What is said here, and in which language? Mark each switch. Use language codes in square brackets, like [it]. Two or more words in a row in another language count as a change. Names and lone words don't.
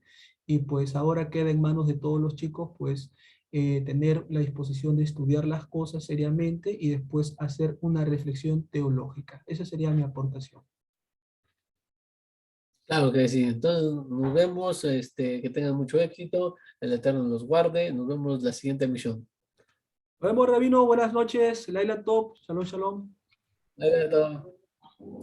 [es] Y pues ahora queda en manos de todos los chicos, pues, tener la disposición de estudiar las cosas seriamente y después hacer una reflexión teológica. Esa sería mi aportación. Claro que sí. Entonces, nos vemos, que tengan mucho éxito, el Eterno los guarde, nos vemos la siguiente emisión. Nos vemos, Rabino. Buenas noches. [he] לילה טוב. שלום, שלום. [en] Bye, bye, [es] todo.